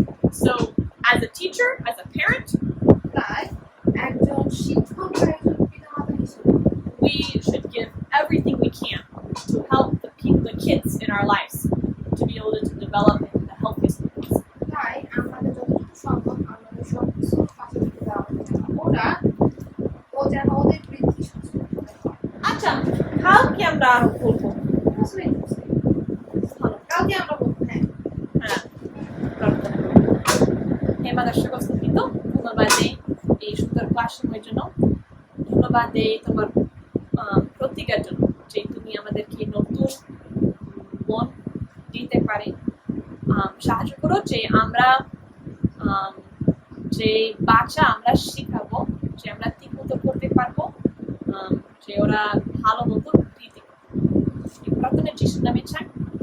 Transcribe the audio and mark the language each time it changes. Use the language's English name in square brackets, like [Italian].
[English] So, as a teacher, as a parent, [Bangla] তাই একজন শিক্ষক বা একজন পিতামাতা হিসেবে [English] we should give everything we can to help the kids in our lives to be able to develop in the healthiest ways. [Bangla] তাই আমাদের যতটুকু সম্ভব আমাদের সবকিছু পাশাপাশি দেওয়া উচিত। যেন ওদের বৃদ্ধি সুস্থ হয়। আচ্ছা, কালকে আমরা আরো বলবো। ভালো। কালকে আমরা বলবো, হ্যাঁ। হ্যাঁ, দর্শক স্থিত ধন্যবাদ এই সুন্দর ক্লাসরুমের জন্য, ধন্যবাদ তোমার প্রতিজ্ঞার জন্য যে তুমি আমাদেরকে নতুন মন দিতে পারে, সাহায্য করো যে আমরা যে বাচ্চা আমরা শিখাবো, যে আমরা ঠিক মতো করতে পারবো, যে ওরা ভালো মতো দিতে পারবো। প্রার্থনা যিশুর নামে চাই।